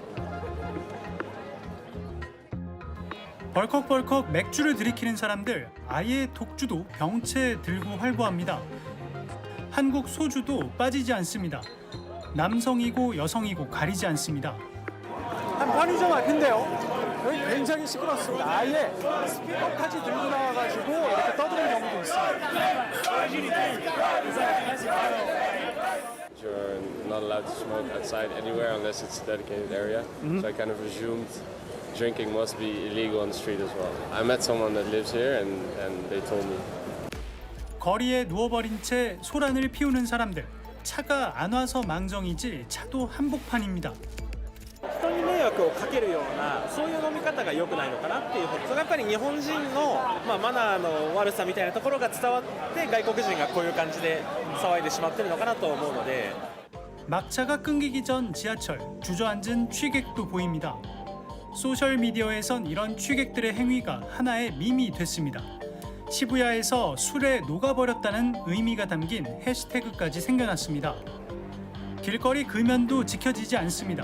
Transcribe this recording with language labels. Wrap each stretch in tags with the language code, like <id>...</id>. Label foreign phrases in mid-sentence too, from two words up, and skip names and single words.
<ko>벌컥벌컥 맥주를 들이키는 사람들, 아예 독주도 병채 들고 활보합니다. 한국 소주도 빠지지 않습니다. 남성이고 여성이고 가리지 않습니다. 한 편의점 앞인데요. 여기 굉장히 시끄럽습니다. 아예 스피커까지 들고 나와가지고 이렇게 떠드는 경우도 있습니다.</ko> <en>You're not allowed to smoke outside anywhere unless it's a dedicated area. So I kind of assumed drinking must be illegal on the street as well. I met someone that lives here and they told me.</en> <ko>거리에 누워버린 채 소란을 피우는 사람들. 차가 안 와서 망정이지 차도 한복판입니다.</ko> <ja>人に迷惑をかけるようなそういう飲み方が良くないのかなっていう、それがやっぱり日本人の、マナーの悪さみたいなところが伝わって外国人がこういう感じで騒いでしまってるのかなと思うので</ja> <ko>막차가 끊기기 전 지하철, 주저앉은 취객도 보입니다. 소셜미디어에선 이런 취객들의 행위가 하나의 밈이 됐습니다. 시부야에서 술에 녹아버렸다는 의미가 담긴 해시태그까지 생겨났습니다. 길거리 금연도 지켜지지 않습니다.</ko>